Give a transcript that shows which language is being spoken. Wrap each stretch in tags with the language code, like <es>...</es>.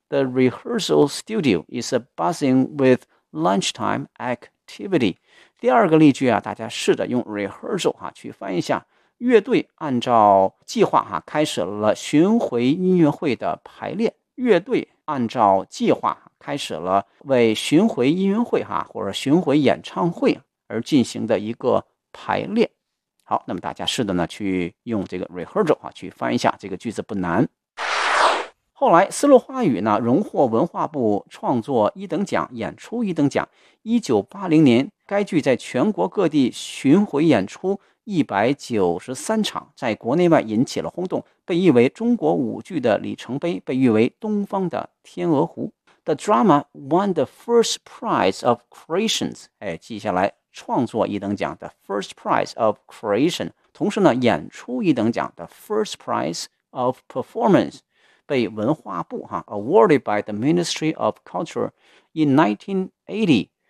<en>The rehearsal studio is buzzing with lunchtime activity.</en> <zh>第二个例句啊，大家试着用 rehearsal 哈，啊，去翻一下。乐队按照计划哈，啊，开始了巡回音乐会的排练。乐队按照计划开始了为巡回音乐会哈，啊，或者巡回演唱会而进行的一个排练。好，那么大家试的呢去用这个 rehearsal，啊，去翻一下，这个句子不难。后来丝路花语呢荣获文化部创作一等奖，演出一等奖。 1980年该剧在全国各地巡回演出193场，在国内外引起了轰动，被誉为中国舞剧的里程碑，被誉为东方的天鹅湖。</zh> <en>The drama won the first prize of creations，</en> <zh>哎，记下来创作一等奖</zh> <en>The first prize of creation，</en> <zh>同时呢演出一等奖</zh> <en>The first prize of performance，</en> <zh>被文化部哈</zh> <en>awarded by the Ministry of Culture in 1980。</en>